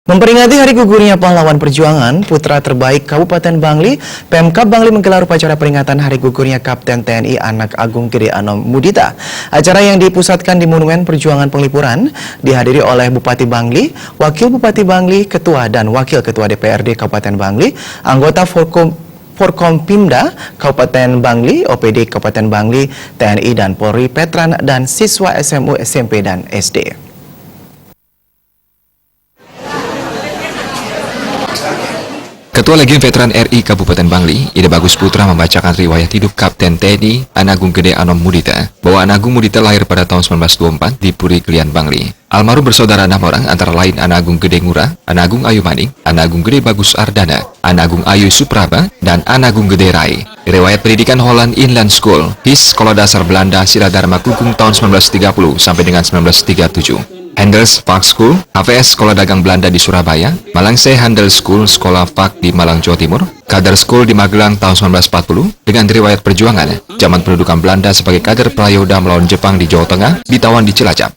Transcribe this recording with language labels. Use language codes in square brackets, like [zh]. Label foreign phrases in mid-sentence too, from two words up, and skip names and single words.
[id] Memperingati Hari Gugurnya Pahlawan Perjuangan, Putra Terbaik Kabupaten Bangli, Pemkab Bangli menggelar upacara peringatan Hari Gugurnya Kapten TNI Anak Agung Gede Anom Mudita. Acara yang dipusatkan di Monumen Perjuangan Penglipuran dihadiri oleh Bupati Bangli, Wakil Bupati Bangli, Ketua dan Wakil Ketua DPRD Kabupaten Bangli, anggota Forkompimda Kabupaten Bangli, OPD Kabupaten Bangli, TNI dan Polri, Petran, dan siswa SMU, SMP, dan SD. Ketua Legiun Veteran RI Kabupaten Bangli, Ida Bagus Putra membacakan riwayat hidup Kapten TNI Anak Agung Gede Anom Mudita, bahwa Anak Agung Mudita lahir pada tahun 1924 di Puri Kelian, Bangli. Almarhum bersaudara 6 orang, antara lain Anak Agung Gede Ngurah, Anak Agung Ayu Maning, Anak Agung Gede Bagus Ardana, Anak Agung Ayu Supraba, dan Anak Agung Gede Rai. Riwayat pendidikan Holland Inland School, HIS Sekolah Dasar Belanda Siladharma Kukung tahun 1930 sampai dengan 1937. Handels Park School, HVS Sekolah Dagang Belanda di Surabaya, Malangse Handel School, Sekolah Park di Malang, Jawa Timur, Kader School di Magelang tahun 1940, dengan riwayat perjuangan, zaman pendudukan Belanda sebagai kader prayoda melawan Jepang di Jawa Tengah, ditawan di Cilacap.